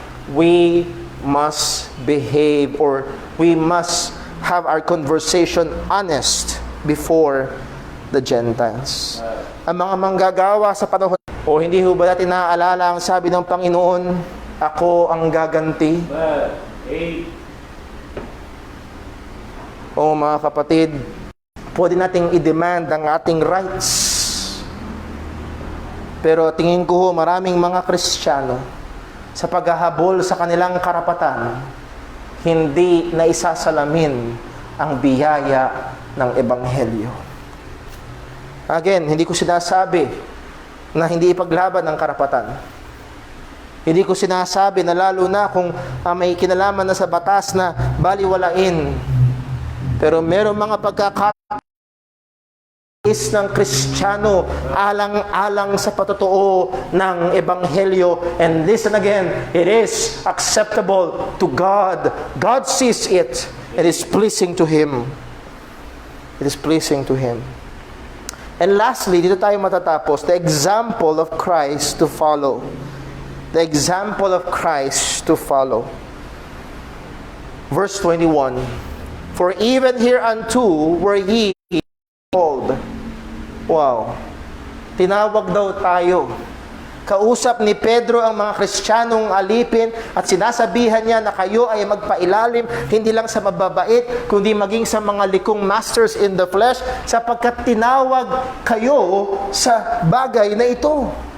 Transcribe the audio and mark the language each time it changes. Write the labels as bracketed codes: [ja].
[en] We must behave, or we must have our conversation honest before the Gentiles. [tl] Ang mga manggagawa sa panahon, hindi ho ba natin naaalala ang sabi ng Panginoon, ako ang gaganti? Mga kapatid, pwede nating i-demand ang ating rights. Pero tingin ko maraming mga Kristiyano, sa paghahabol sa kanilang karapatan, hindi na isasalamin ang biyaya ng Ebanghelyo. Again, hindi ko sinasabi na hindi ipaglaban ang karapatan. Hindi ko sinasabi na lalo na kung may kinalaman na sa batas na baliwalain. Pero merong mga pagkakataon ng Kristiyano alang-alang sa patotoo ng Ebanghelyo. [en] And listen again, it is acceptable to God. God sees it. It is pleasing to Him. It is pleasing to Him. And lastly, [tl] dito tayo matatapos, [en] the example of Christ to follow. the example of Christ to follow. Verse 21, for even hereunto were ye called. [tl] Wow. Tinawag daw tayo. Kausap ni Pedro ang mga Kristiyanong alipin at sinasabihan niya na kayo ay magpailalim hindi lang sa mababait kundi maging sa mga likong [en] masters in the flesh [tl] sapagkat tinawag kayo sa bagay na ito.